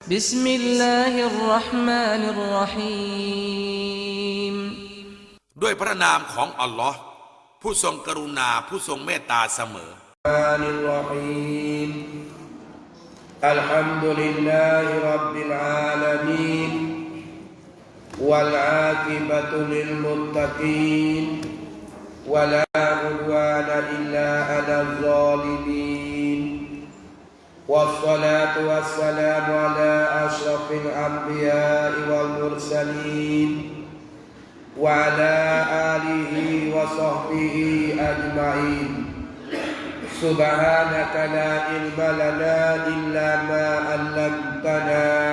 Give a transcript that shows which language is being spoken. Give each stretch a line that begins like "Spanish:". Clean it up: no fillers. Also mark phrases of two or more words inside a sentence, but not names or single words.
Arabic: بسم الله الرحمن الرحيم
Thai: ด้วยพระนามของอัลลอฮ์ผู้ทรงกรุณาผู้ทรงเมตตาเสมอ
Arabic: الرحيم الحمد لله رب العالمين والعاقبة للمتقين ولا عدوان إلا على الظالمين والصلاة والسلام على أشرف الأنبياء والمرسلين وعلى آله وصحبه أجمعين سبحانك لا علم لنا إلا ما علمتنا